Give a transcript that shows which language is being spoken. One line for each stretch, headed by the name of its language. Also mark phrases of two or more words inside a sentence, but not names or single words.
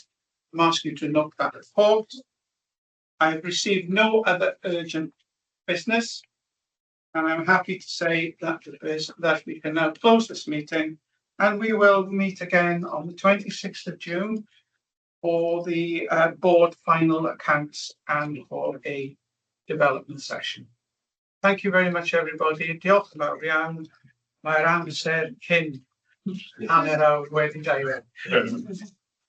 English: I'm asking you to note that report. I've received no other urgent business, and I'm happy to say that we can now close this meeting, and we will meet again on the 26th of June for the board final accounts and for a development session. Thank you very much, everybody.
Welsh: Diolch yn fawr iawn. Mae'r amser cyn hanner awr wedi dau.